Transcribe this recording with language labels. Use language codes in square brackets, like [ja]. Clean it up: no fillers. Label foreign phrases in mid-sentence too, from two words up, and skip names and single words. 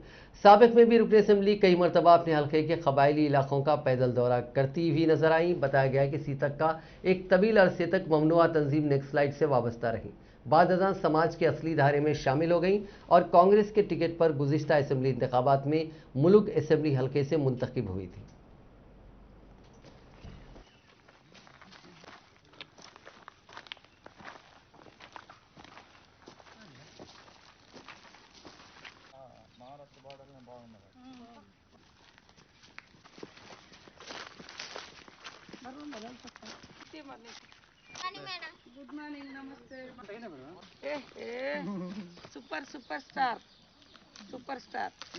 [ur] سابق میں بھی رکن اسمبلی کئی مرتبہ اپنے حلقے کے قبائلی علاقوں کا پیدل دورہ کرتی ہوئی نظر آئی. بتایا گیا کہ سیتکا ایک طویل عرصے تک ممنوعہ تنظیم نکسلائٹ سے وابستہ رہی، بعد ازاں سماج کے اصلی دھارے میں شامل ہو گئی اور کانگریس کے ٹکٹ پر گزشتہ اسمبلی انتخابات میں ملگ اسمبلی حلقے سے منتخب ہوئی تھی. [te] మహారాష్ట్ర బార్డర్లో బాగున్నారు. [en] Good morning, नमस्ते। super super star, super star.